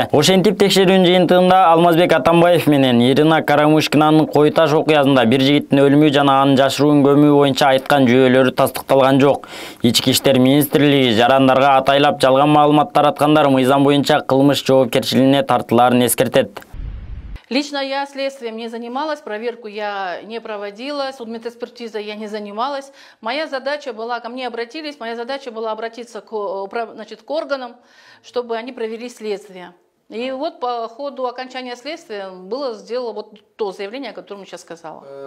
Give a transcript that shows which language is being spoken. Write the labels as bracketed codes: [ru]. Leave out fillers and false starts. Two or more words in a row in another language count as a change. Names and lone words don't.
[ky] Ошентип текшерүүнүн жыйынтыгында Алмазбек Атамбаев менен Ирина Карамушкинанын Кой-Таш окуясында бир жигиттин өлүмү жана анын жашыруун көмүү боюнча айткан жүйөлөрү тастыкталган жок. Ички иштер министрлиги жарандарга атайлап жалган маалымат тараткандар мыйзам боюнча кылмыш жоопкерчилигине тартылаарын эскертет. [ru] Лично я следствием не занималась, проверку я не проводила, судмедэкспертизой я не занималась. Моя задача была, ко мне обратились, моя задача была обратиться к органам, чтобы они провели следствие. И вот по ходу окончания следствия было сделано вот то заявление, о котором я сейчас сказала.